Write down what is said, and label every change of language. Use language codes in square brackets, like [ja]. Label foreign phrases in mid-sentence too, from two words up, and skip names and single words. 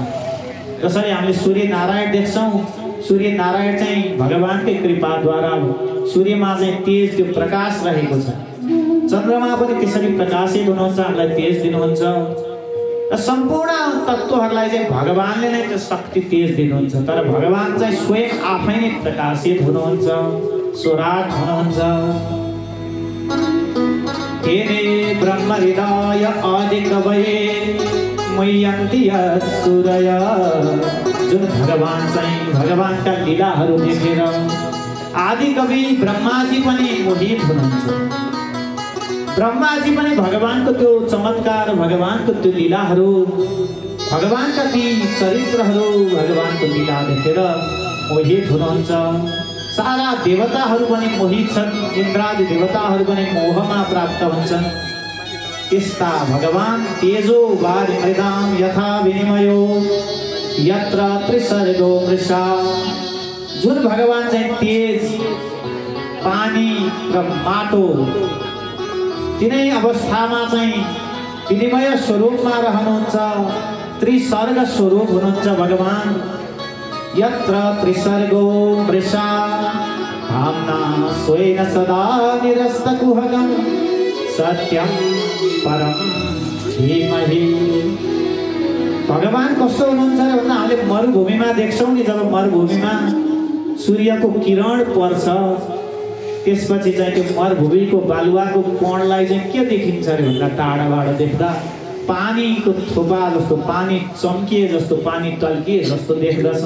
[ne] जसरी हामीले सूर्य नारायण देख्छौँ, सूर्य नारायण चाहिँ भगवानकै कृपाद्वारा सूर्यमा चाहिँ तेज त्यो प्रकाश रहेको छ। चन्द्रमा पनि त्यसरी प्रकाशित हुनुहुन्छ, हामीलाई तेज दिनुहुन्छ। र सम्पूर्ण तत्त्वहरूलाई चाहिँ भगवानले नै त्यो शक्ति तेज दिनुहुन्छ। तर भगवान चाहिँ स्वयं आफै नै प्रकाशित हुनुहुन्छ, स्वराट हुनुहुन्छ। [sa] तेने ब्रह्म हृदय आदिकवये मय्यन्ति सूरय। [ne] जुन भगवान चाहिँ भगवानका लीलाहरू देखेर आदि कवि ब्रह्माजी पनि मोहित हुनुहुन्छ। ब्रह्माजी पनि भगवानको त्यो चमत्कार, भगवानको त्यो लीलाहरू, भगवानका ती चरित्रहरू, भगवानको लीला देखेर मोहित हुनुहुन्छ। सारा देवताहरू पनि मोहित छन्, इन्द्रादि देवताहरू पनि मोहमा प्राप्त हुन्छन्। त्यस्ता भगवान [sa] तेजो वारि मृदाम यथा विनिमयो यत्र त्रिसर्गो मृषा। [ne] जुन भगवान चाहिँ तेज, पानी र माटो तिनै अवस्थामा चाहिँ विनिमय स्वरूपमा रहनुहुन्छ, त्रिसर्ग स्वरूप हुनुहुन्छ भगवान। [sa] यत्र त्रिसर्गो मृषा धाम्ना स्वेन सदा निरस्तकुहकं सत्यं परम धीमहि। [ne] भगवान कस्तो हुनुहुन्छ भन्दा हामीले मरुभूमिमा देख्छौँ नि, जब मरुभूमिमा सूर्यको किरण पर्छ त्यसपछि चाहिँ त्यो मरुभूमिको बालुवाको कोणलाई चाहिँ के देखिन्छ अरे भन्दा टाढाबाट देख्दा पानीको थोपा जस्तो, पानी चम्किए जस्तो, पानी टल्किए जस्तो देख्दछौँ।